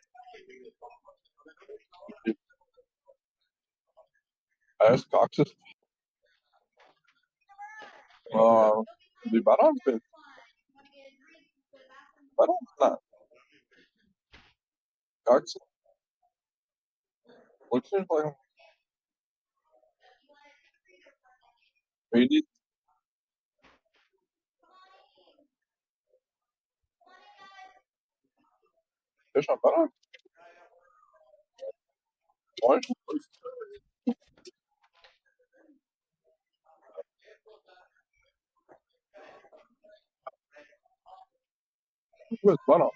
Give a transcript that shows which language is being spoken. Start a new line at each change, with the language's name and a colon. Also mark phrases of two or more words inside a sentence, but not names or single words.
Latvian: Es kaksis. Bija barāns pēc? Barāns? Nē. Kaksis.
English: What's your plan? Ready?
Latvian: Tiešām parāda? Vai? Kāpēc parāda?